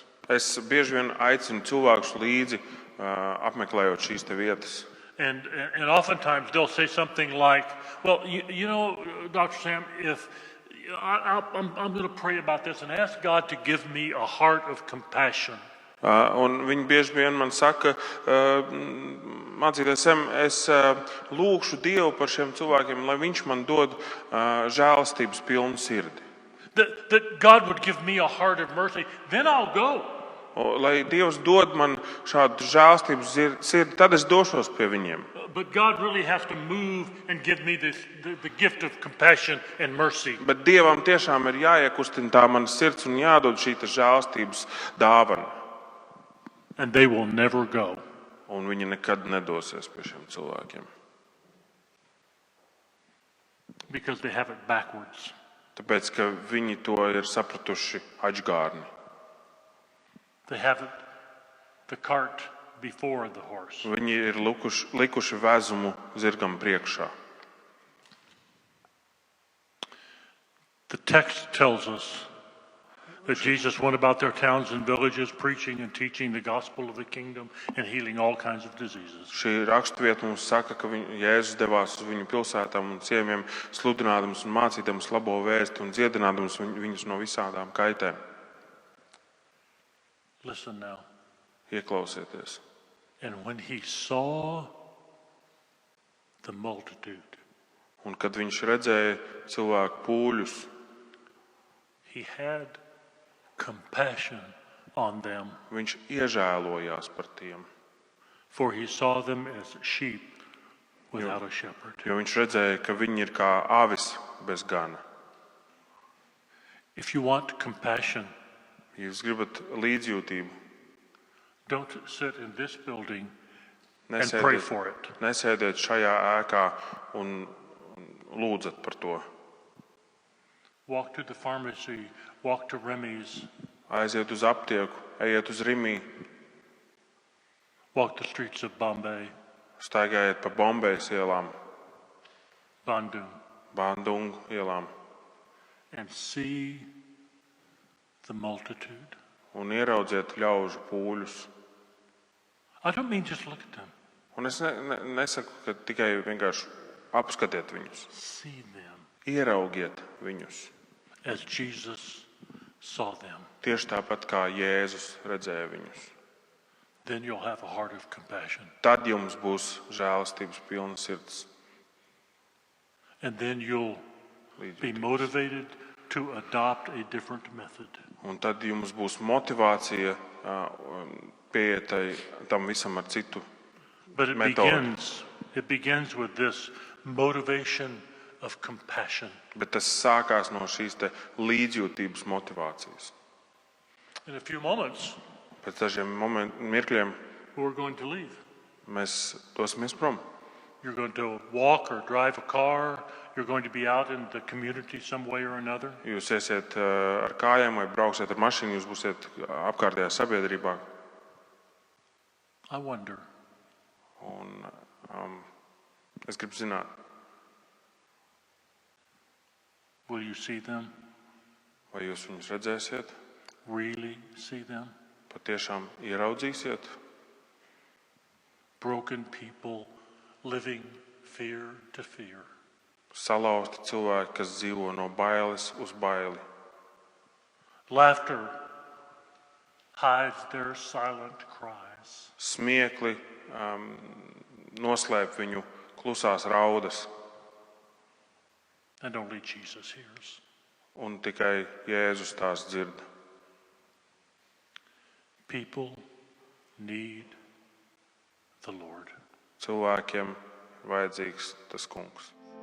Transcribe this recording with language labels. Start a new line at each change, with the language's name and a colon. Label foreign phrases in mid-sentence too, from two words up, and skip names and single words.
Latvian: Es bieži vien aicinu cilvēkus līdzi, apmeklējot šīs te vietas.
English: And oftentimes they'll say something like, well, you know, Dr. Sam, if I'm going to pray about this and ask God to give me a heart of compassion.
Latvian: Un viņi bieži vien man saka, mācīties, es lūgšu Dievu par šiem cilvēkiem, lai viņš man dod žēlastības pilnu sirdi.
English: That God would give me a heart of mercy, then I'll go.
Latvian: Lai Dievs dod man šādu žēlastības sirdi, tad es došos pie viņiem.
English: But God really has to move and give me the gift of compassion and mercy.
Latvian: Bet Dievam tiešām ir jāiekustina tā mana sirds un jādod šī žēlastības dāvana.
English: And they will never go.
Latvian: Un viņi nekad nedosies pie šiem cilvēkiem.
English: Because they have it backwards.
Latvian: Tāpēc, ka viņi to ir sapratuši aģgārni.
English: They have it, the cart before the horse.
Latvian: Viņi ir likuši vezumu zirgam priekšā.
English: The text tells us that Jesus went about their towns and villages preaching and teaching the gospel of the kingdom and healing all kinds of diseases.
Latvian: Šī raksturvieta mums saka, ka Jēzus devās uz viņu pilsētām un ciemiem, sludinādams un mācīdams labo vēsti un dziedinādams viņus no visādām kaitēm.
English: Listen now.
Latvian: Ieklausieties.
English: And when he saw the multitude,
Latvian: Un kad viņš redzēja cilvēku pūļus,
English: he had compassion on them,
Latvian: viņš iežēlojās par tiem,
English: for he saw them as sheep without a shepherd.
Latvian: jo viņš redzēja, ka viņi ir kā avis bez gana.
English: If you want compassion,
Latvian: Ja jūs gribat līdzjūtību,
English: don't sit in this building and pray for it.
Latvian: nesēdiet šajā ēkā un lūdzat par to.
English: Walk to the pharmacy, walk to Remy's,
Latvian: Aiziet uz aptieku, ejiet uz Rimī,
English: walk the streets of Bombay,
Latvian: staigājiet pa Bombejas ielām,
English: Bandung,
Latvian: Bandungu ielām
English: and see the multitude.
Latvian: un ieraudziet ļaužu pūļus.
English: I don't mean just look at them.
Latvian: Un es nesaku, ka tikai vienkārši apskatiet viņus.
English: See them
Latvian: Ieraugiet viņus.
English: as Jesus saw them.
Latvian: Tieši tāpat kā Jēzus redzēja viņus.
English: Then you'll have a heart of compassion.
Latvian: Tad jums būs žēlastības pilna sirds.
English: And then you'll be
Latvian: Līdzjūtības.
English: motivated to adopt a different method.
Latvian: Un tad jums būs motivācija pieiet tam visam ar citu
English: But
Latvian: metodi.
English: it begins with this motivation of compassion.
Latvian: Bet tas sākās no šīs te līdzjūtības motivācijas.
English: In a few moments,
Latvian: Pēc dažiem mirkļiem
English: we're going to leave.
Latvian: mēs dosimies prom.
English: You're going to walk or drive a car. You're going to be out in the community some way or another.
Latvian: Jūs iesiet ar kājām vai brauksiet ar mašīnu, jūs būsiet apkārtējā sabiedrībā.
English: I wonder,
Latvian: Un es gribu zināt,
English: will you see them?
Latvian: vai jūs viņus redzēsiet,
English: Really see them?
Latvian: patiešām ieraudzīsiet.
English: Broken people living fear to fear.
Latvian: Salauzti cilvēki, kas dzīvo no bailes uz baili.
English: Laughter hides their silent cries.
Latvian: Smiekli noslēp viņu klusās raudas,
English: And only Jesus hears.
Latvian: un tikai Jēzus tās dzird.
English: People need the Lord.
Latvian: Cilvēkiem vajadzīgs tas kungs.